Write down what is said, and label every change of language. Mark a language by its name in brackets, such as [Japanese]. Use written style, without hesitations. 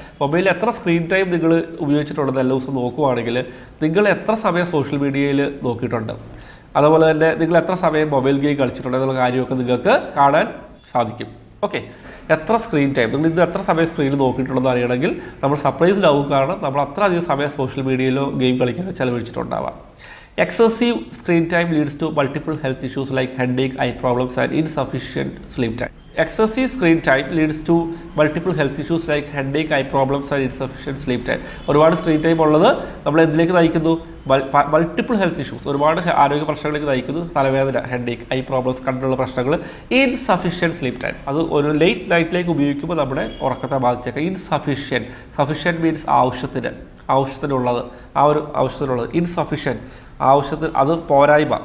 [Malayalam] മൊബൈലിൽ എത്ര screen time നിങ്ങൾ ഉപയോഗിച്ചിട്ടുണ്ടെന്ന് എല്ലാ ദിവസവും നോക്കുവാണെങ്കിൽ നിങ്ങൾ എത്ര സമയം സോഷ്യൽ മീഡിയയിൽ നോക്കിയിട്ടുണ്ട്, അതുപോലെ തന്നെ നിങ്ങൾ എത്ര സമയം മൊബൈൽ ഗെയിം കളിച്ചിട്ടുണ്ട് എന്നുള്ള കാര്യമൊക്കെ നിങ്ങൾക്ക് കാണാൻ സാധിക്കും. ഓക്കെ, എത്ര സ്ക്രീൻ ടൈം നിങ്ങൾ ഇത് എത്ര സമയം സ്ക്രീനിൽ നോക്കിയിട്ടുണ്ടെന്ന് അറിയണമെങ്കിൽ നമ്മൾ സർപ്രൈസ്ഡ് ആവും, കാരണം നമ്മൾ അത്ര അധികം സമയം സോഷ്യൽ മീഡിയയിലോ ഗെയിം കളിക്കാനോ ചിലവഴിച്ചിട്ടുണ്ടാവാം. [English] Excessive screen time leads to multiple health issues like headache, eye problems and insufficient sleep time. Excessive screen time leads to multiple health issues like headache, eye problems and insufficient sleep time. [Malayalam] ഒരുപാട് screen time ഉള്ളത് നമ്മൾ എന്തിലേക്ക് നയിക്കുന്നു? Multiple health issues, ഒരുപാട് ആരോഗ്യ പ്രശ്നങ്ങളിലേക്ക് നയിക്കുന്നു. തലവേദന, headache, I problems, കണ്ടുള്ള പ്രശ്നങ്ങൾ. ഇൻസഫിഷ്യൻറ്റ് സ്ലീപ്പ് ടൈം, അത് ഒരു ലേറ്റ് നൈറ്റിലേക്ക് ഉപയോഗിക്കുമ്പോൾ നമ്മുടെ ഉറക്കത്തെ ബാധിച്ചേക്കാം. സഫിഷ്യൻറ്റ് മീൻസ് ആവശ്യത്തിനുള്ളത്, ഇൻസഫിഷ്യൻറ്റ് ആവശ്യത്തിന്, അത് പോരായ്മ.